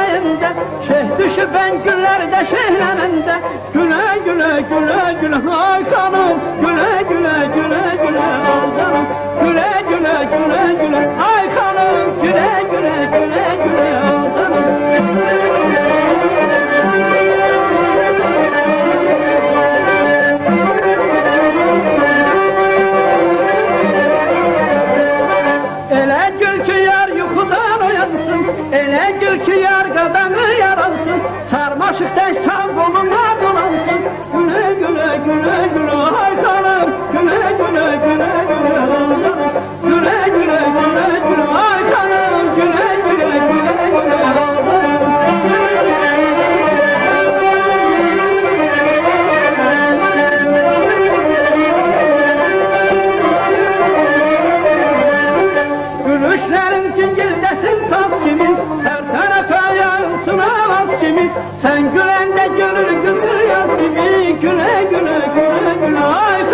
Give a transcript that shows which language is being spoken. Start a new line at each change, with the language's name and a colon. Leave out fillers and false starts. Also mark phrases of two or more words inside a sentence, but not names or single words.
Turkish: şehlenende, şeyh düşüp ben güllerde şehlenende, güle güle güle güle ay canım, güle güle güle güle ay canım, güle güle güle güle ay canım, güle güle güle güle ay canım.
Azerbaijani: Elə gül ki yar yuxudan oyansın, elə gül ki yar qadamı yaransın, sarmaşıq tək sağ qoluna dolansın, gülə gülə gülə gülə ay xanım, gülə gülə gülə gülə ay xanım, gülə gülə gülə gülə ay xanım, gülə gülə gülə gülə ay xanım.
Turkish: Gülüşlerin cingildesin saz gibi, her tarafa yansın avaz gibi, sen gülende gönül güldür yaz gibi, güle güle güle güle.